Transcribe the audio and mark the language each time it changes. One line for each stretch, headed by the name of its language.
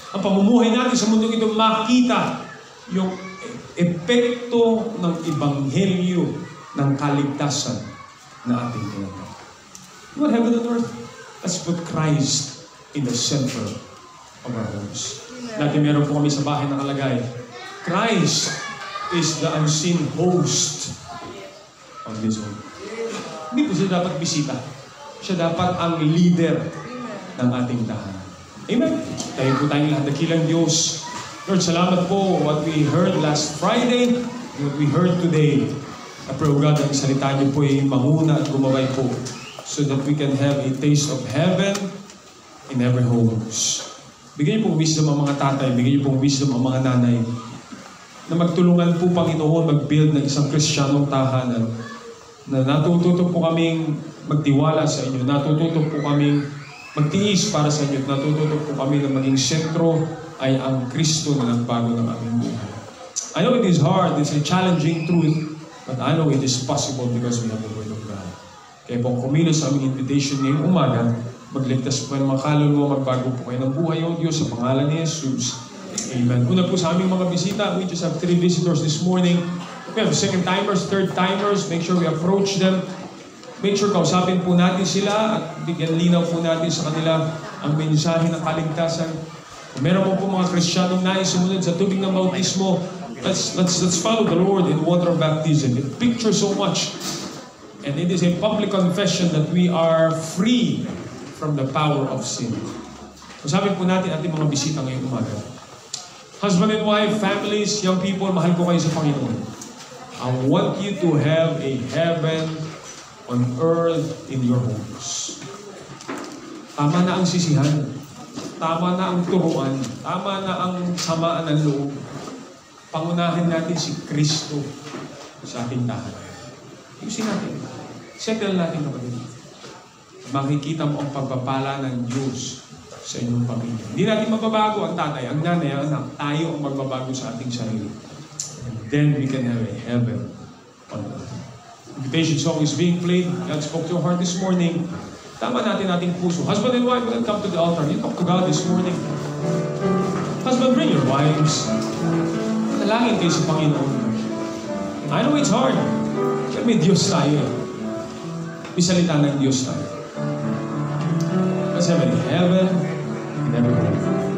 Filipino: Ang pamumuhay natin sa mundong ito, makita yung epekto ng ebanghelyo ng kaligtasan na ating tinatawag.
English: You want heaven and earth? Let's put Christ in the center of our homes.
Filipino: Dati meron po kami sa bahay nakalagay,
English: Christ is the unseen host of this home.
Filipino: Hindi po siya dapat bisita. Siya dapat ang leader ng ating tahanan. Amen? Tayo po tayong lahat dakilang Diyos.
English: Lord,
Filipino: salamat po
English: what we heard last Friday, what we heard today. I pray, God,
Filipino: ang salita niyo po ay mahuna at gumabay po
English: so that we can have a taste of heaven in every homes.
Filipino: Bigyan niyo pong wisdom ang mga tatay, bigyan niyo pong wisdom ang mga nanay na magtulungan po, Panginoon, mag-build ng isang Kristiyanong tahanan na natututo po kaming magtiwala sa inyo, natututo po kaming magtiis para sa inyo, natututo po kami na maging sentro ay ang Kristo na nagbago ng aming buhay.
English: I know it is hard, it's a challenging truth, but I know it is possible because we have the Word of God.
Filipino: Kaya po kumilos sa aming invitation ngayong umaga, magligtas po ng mga kaluluwa, magbago po kayo ng buhay o Diyos sa pangalan ni Jesus.
English: Amen.
Filipino: Una po sa aming mga bisita,
English: we just have 3 visitors this morning. We have second-timers, third-timers. Make sure we approach them. Make sure
Filipino: kausapin po natin sila at bigyan linaw po natin sa kanila ang mensahe ng kaligtasan. Kung meron po mga Kristiyanong nais sumunod sa tubig ng bautismo,
English: let's follow the Lord in water baptism. It pictures so much. And it is a public confession that we are free from the power of sin.
Filipino: Kausapin po natin ating mga bisita ngayong umaga.
English: Husband and wife, families, young people,
Filipino: mahal ko kayo sa Panginoon.
English: I want you to have a heaven on earth in your homes.
Filipino: Tama na ang sisihan. Tama na ang turuan. Tama na ang samaan ng loob. Pangunahan natin si Kristo sa ating tahanan. Ayusin natin. Settle natin kapatid. Makikita mo ang pagpapala ng Diyos sa inyong pamilya. Hindi natin mababago ang tatay, ang nanay, ang anak. Tayo ang magbabago sa ating sarili.
English: And then we can have a heaven on earth. Invitation song is being played. God spoke to your heart this morning.
Filipino: Tama natin ating puso.
English: Husband and wife, will come to the altar. You talk to God this morning. Husband, bring your wives.
Filipino: Talangin kayo sa Panginoon.
English: I know it's hard.
Filipino: Pero may Diyos tayo. May salita ng Diyos tayo.
English: Let's have a heaven in every home.